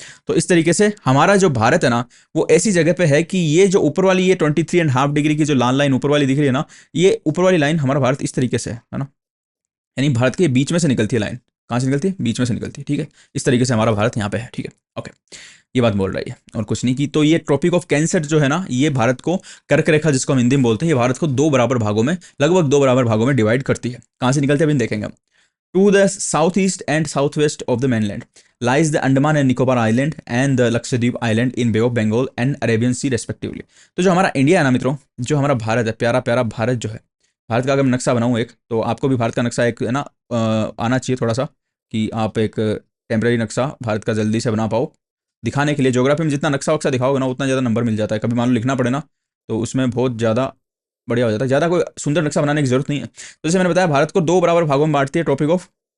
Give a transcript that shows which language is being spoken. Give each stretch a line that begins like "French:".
Hindi: तो इस तरीके से हमारा जो भारत है ना वो ऐसी जगह पे है कि ये जो ऊपर वाली ये 23.5 डिग्री की जो लाल लाइन ऊपर वाली दिख रही है ना, ये ऊपर वाली लाइन हमारा भारत इस तरीके से है ना, यानी भारत के बीच में से निकलती है लाइन। कहाँ से निकलती है? बीच में से निकलती है, ठीक है। इस तरीके से हमारा भारत यहाँ पे है, ठीक है, ओके। ये बात बोल रही है और कुछ नहीं की। तो ये ट्रॉपिक ऑफ कैंसर जो है ना, ये भारत को, कर्क रेखा जिसको हम हिंदी में बोलते हैं, ये भारत को दो बराबर भागों में, लगभग दो बराबर भागों में डिवाइड करती है। कहाँ से निकलती है अभी देखेंगे हम।
English: To the south east and south west of the mainland lies the Andaman and Nicobar Island and the Lakshadweep Island in Bay of Bengal and Arabian Sea respectively।
Hindi: तो जो हमारा इंडिया है ना मित्रों, जो हमारा भारत है, प्यारा प्यारा भारत जो है, भारत का अगर मैं नक्शा बनाऊँ एक, तो आपको भी भारत का नक्शा एक है ना आना चाहिए थोड़ा सा, कि आप एक टेम्प्रेरी नक्शा भारत का जल्दी से बना पाओ। दिखाने के लिए ज्योग्राफी में जितना नक्शा वक्शा दिखाओगे ना उतना ज़्यादा नंबर मिल जाता है। कभी मान लो लिखना पड़े ना तो उसमें बहुत ज़्यादा बढ़िया हो जाता है। ज़्यादा कोई सुंदर नक्शा बनाने की जरूरत नहीं है। तो जैसे मैंने बताया, भारत को दो बराबर भागों में बांटती है ट्रॉपिक ऑफ